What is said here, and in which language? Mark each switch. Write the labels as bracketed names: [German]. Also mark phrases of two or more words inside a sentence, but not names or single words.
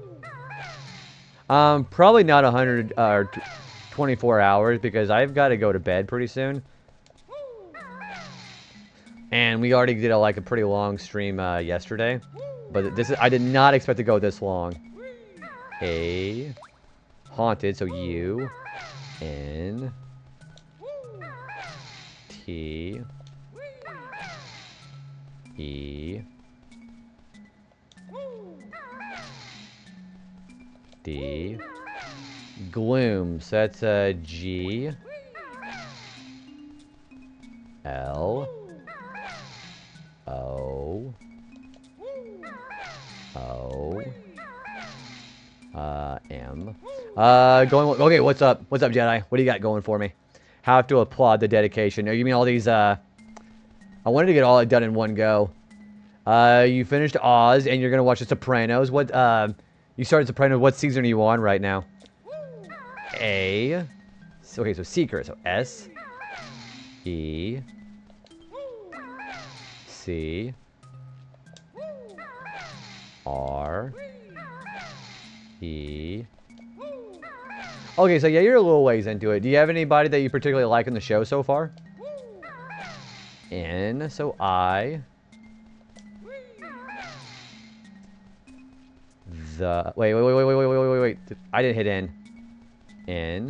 [English] Probably not 100, or 24 hours, because I've got to go to bed pretty soon. And we already did a pretty long stream, yesterday. But I did not expect to go this long. A. Haunted, so U. N. T. E. D. Gloom, so that's G. L. O. O. M. Okay, what's up? What's up, Jedi? What do you got going for me? Have to applaud the dedication. You mean all these, I wanted to get all done in one go. You finished Oz, and you're gonna watch The Sopranos. What, you started Sopranos. What season are you on right now? A. Okay, so Secret. So S. E. C. R. E. Okay, so yeah, you're a little ways into it. Do you have anybody that you particularly like in the show so far? N. So I. The. Wait. I didn't hit N. N.